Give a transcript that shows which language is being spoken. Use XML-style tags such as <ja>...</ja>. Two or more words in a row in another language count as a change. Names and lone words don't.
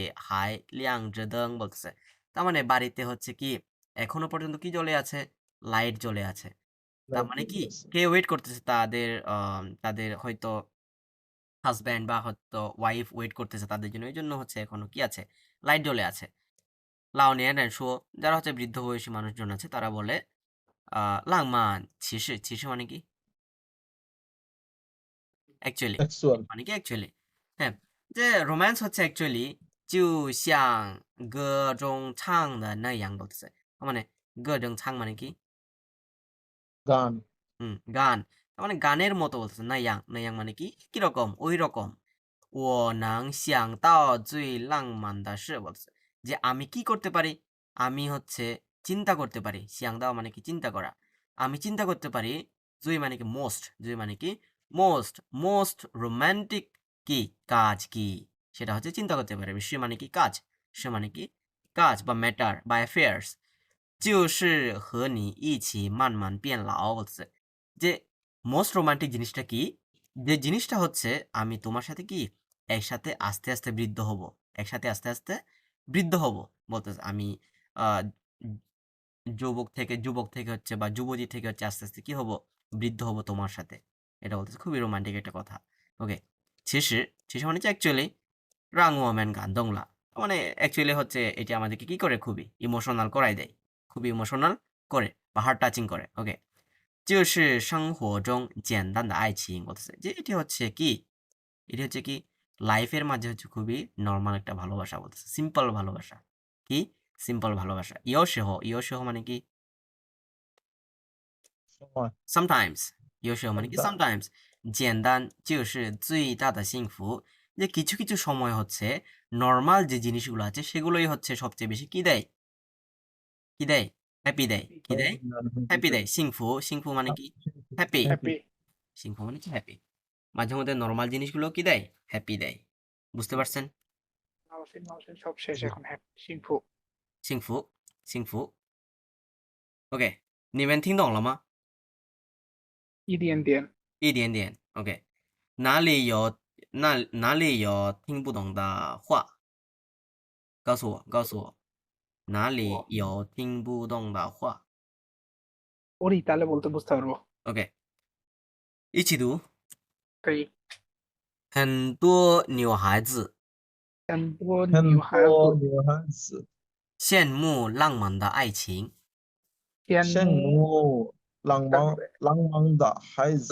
<zh>还 亮 着灯</zh> <bn>বলতেছে তার মানে বাড়িতে হচ্ছে কি এখনো পর্যন্ত কি জ্বলে আছে লাইট জ্বলে আছে তার মানে কি কে ওয়েট করতেছে তাদের হয়তো হাজব্যান্ড বা হয়তো ওয়াইফ ওয়েট করতেছে তাদের জন্য এই জন্য হচ্ছে এখনো কি আছে লাইট জ্বলে আছে</bn> <zh>老年人 说</zh> <bn>যারা হচ্ছে বৃদ্ধ বয়সী মানুষজন আছে তারা বলে</bn> <zh>浪漫骑士</zh> <bn>মানে কি অ্যাকচুয়ালি অ্যাকচুয়াল মানে কি অ্যাকচুয়ালি হ্যাঁ যে রোম্যান্স হচ্ছে অ্যাকচুয়ালি</bn> <zh>就像歌中唱的那样</zh> <bn>বলতেছে মানে</bn> <zh>歌中唱</zh> <bn>মানে কি গান গান তার মানে গানের মতো বলতেছে না ইয়াং মানে কি কিরকম ওই রকম ও নং</bn> <zh>想到最浪漫的事</zh> <bn>বলতেছে যে আমি কি করতে পারি আমি হচ্ছে চিন্তা করতে পারি 想到 মানে কি চিন্তা করা আমি চিন্তা করতে পারি জুই মানে কি জুই মানে কি মোস্ট রোমান্টিক কি কাজ কি সেটা হচ্ছে চিন্তা করতে পারে সে মানে কি কাজ সে মানে কি কাজ বা ম্যাটার বা অ্যাফেয়ার্স</bn> <zh>就是和你一起慢慢变老</zh> <bn>বলতেছে যে মোস্ট রোমান্টিক জিনিসটা কি যে জিনিসটা হচ্ছে আমি তোমার সাথে কি একসাথে আস্তে আস্তে বৃদ্ধ হব একসাথে আস্তে আস্তে বৃদ্ধ হব বলতেছে আমি আহ, যুবক থেকে হচ্ছে বা যুবতী থেকে হচ্ছে আস্তে আস্তে কি হব বৃদ্ধ হব তোমার সাথে এটা বলতেছে খুবই রোমান্টিক একটা কথা ওকে 其实 মানে হচ্ছে অ্যাকচুয়ালি</bn> <zh>让我们感动了</zh> <bn>মানে অ্যাকচুয়ালি হচ্ছে এটা আমাদেরকে কি করে খুবই ইমোশনাল করাই দেয় খুবই ইমোশনাল করে বা</bn> <en>heart touching</en> <bn>করে ওকে</bn> <zh>就是生活中简单的爱情</zh> <bn>বলতেছে যে এটি হচ্ছে কি লাইফের মাঝে হচ্ছে খুবই নর্মাল একটা ভালোবাসা বলতেছে সিম্পল ভালোবাসা কি সিম্পল ভালোবাসা ইয়োশেহ মানে কি সময় sometimes ইয়োশেহ মানে কি sometimes</bn> <zh>简单就是最大的幸福</zh> <bn>যে কিছু কিছু সময় হচ্ছে নর্মাল যে জিনিসগুলো আছে সেগুলোই হচ্ছে সবচেয়ে বেশি কি দেয় হ্যাপি দেয় কি দেয় হ্যাপি দেয় সিংফু মানে কি হ্যাপি হ্যাপি সিংফু মানে কি হ্যাপি মাঝে মধ্যে নর্মাল জিনিসগুলো কি দেয় হ্যাপি দেয় বুঝতে পারছেন নাওসিন সব শেষ এখন</bn> <zh>হ্যাপি সিংফু সিংফু সিংফু OK 你们听懂了吗一点点一点点 OK 哪里有听不懂的话告诉我哪里有听不懂的话</zh> <bn>ওরই তাহলে বলতে বুঝতে পারবো</bn> <zh>OK 一起读可以很多女孩子很多很女孩多子女孩子羡慕浪漫的爱情羡羡慕浪漫的孩子，</zh>